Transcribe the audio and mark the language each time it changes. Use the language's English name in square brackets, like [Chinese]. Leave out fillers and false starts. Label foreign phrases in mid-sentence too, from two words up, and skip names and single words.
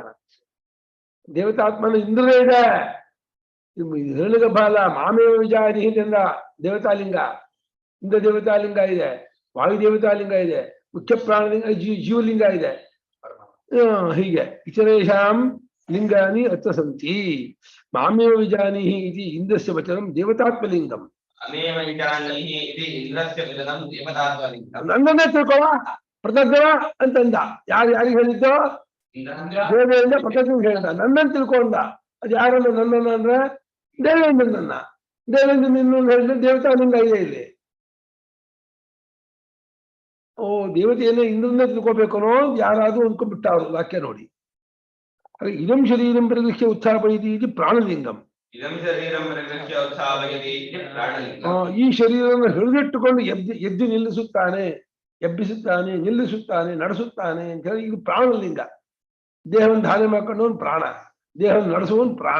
[Kannada] ದೇವತಾತ್ಮನ ಇಂದ್ರನೇ ಇದೆ. ಹೇಳಿದ ಬಾಲ [Sanskrit] ಮಾಮೇವ ವಿಜಾರಿ [Kannada] ಅಂದ ದೇವತಾಲಿಂಗ, ಇಂದ್ರ ದೇವತಾಲಿಂಗ ಇದೆ, ವಾಯು ದೇವತಾಲಿಂಗ ಇದೆ, ಮುಖ್ಯ ಪ್ರಾಣಲಿಂಗ ಜೀವಲಿಂಗ ಇದೆ. [Sanskrit] ಹೀಗೆ ಇತರೇಶಾಂ ಲಿಂಗಾನಿ ಅತ್ರ ಸಂತಿ. ಮಾಮೇವ ವಿಜಾನಿಹಿ ಇತಿ ಇಂದ್ರಸ್ಯ ವಚನಂ ದೇವತಾತ್ಮಲಿಂಗಂ. [Kannada] ನನ್ನನ್ನೇ ತಿಳ್ಕೊಳ ಪ್ರತಜ್ಞ ಅಂತಂದ. ಯಾರಿಗೆ ಹೇಳಿದ್ದು? ದೇವೇಂದ್ರ ಪ್ರತಜ್ಞ ಹೇಳ್ದ. ನನ್ನನ್ನು ತಿಳ್ಕೊಂಡ. ಅದು ಯಾರನ್ನ? ನನ್ನನ್ನ ಅಂದ್ರೆ ದೇವೇಂದ್ರನನ್ನ. ದೇವೇಂದ್ರ ಇನ್ನೊಂದು ಹೇಳಿದ್ರೆ ದೇವತಾ ಲಿಂಗ ಇದೆ ಇಲ್ಲಿ. ಓ ದೇವತೆಯನ್ನ ಇಂದ್ರನ್ನೇ ತಿಳ್ಕೊಬೇಕು ಅನ್ನೋ ಯಾರಾದ್ರೂ ಅಂದ್ಕೊಂಡ್ಬಿಟ್ಟ ಅವರು ವಾಕ್ಯ ನೋಡಿ. [Sanskrit] ಇದಂ ಶರೀರಂ ಪ್ರದೃಶ್ಯ ಉತ್ಥಾಪಯತಿ ಇದು ಪ್ರಾಣಲಿಂಗಂ. [Kannada] ಈ ಶರೀರವನ್ನು ಹಿಡಿದಿಟ್ಟುಕೊಂಡು ಎದ್ದು ನಿಲ್ಲಿಸುತ್ತಾನೆ, ಎಬ್ಬಿಸುತ್ತಾನೆ, ನಿಲ್ಲಿಸುತ್ತಾನೆ, ನಡೆಸುತ್ತಾನೆ ಅಂತ ಹೇಳಿ ಇದು ಪ್ರಾಣಲಿಂಗ. ದೇಹವನ್ನು ಧಾರಣೆ ಮಾಡ್ಕೊಂಡವನು ಪ್ರಾಣ, ದೇಹವನ್ನು ನಡೆಸುವವನು ಪ್ರಾಣ.